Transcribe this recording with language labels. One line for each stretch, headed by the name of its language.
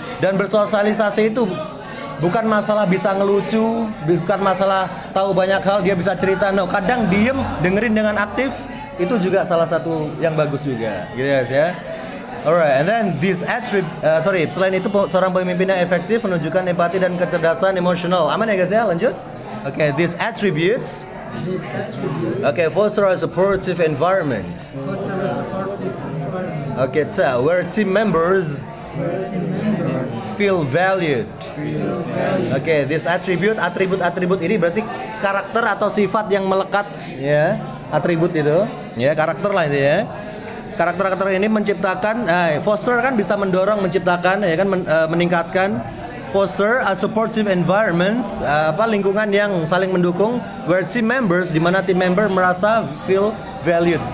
Indonesian: Dan bersosialisasi itu bukan masalah bisa ngelucu, bukan masalah tahu banyak hal, dia bisa cerita. No, kadang diem, dengerin dengan aktif, itu juga salah satu yang bagus juga, gitu guys ya.
English: Alright, and then this
Indonesian: selain itu seorang pemimpin yang efektif menunjukkan empati dan kecerdasan emosional. Aman ya guys ya, lanjut. Okay,
English: these attributes. Okay, foster a supportive environment. Okay, where team members feel valued.
Indonesian: Okay, this atribut ini berarti karakter atau sifat yang melekat ya. Atribut itu ya, karakter lah itu ya. Karakter ini menciptakan, foster kan bisa mendorong, menciptakan ya kan, meningkatkan.
English: Foster a supportive environment,
Indonesian: lingkungan yang saling mendukung,
English: where team members,
Indonesian: di mana team member merasa
English: feel valued.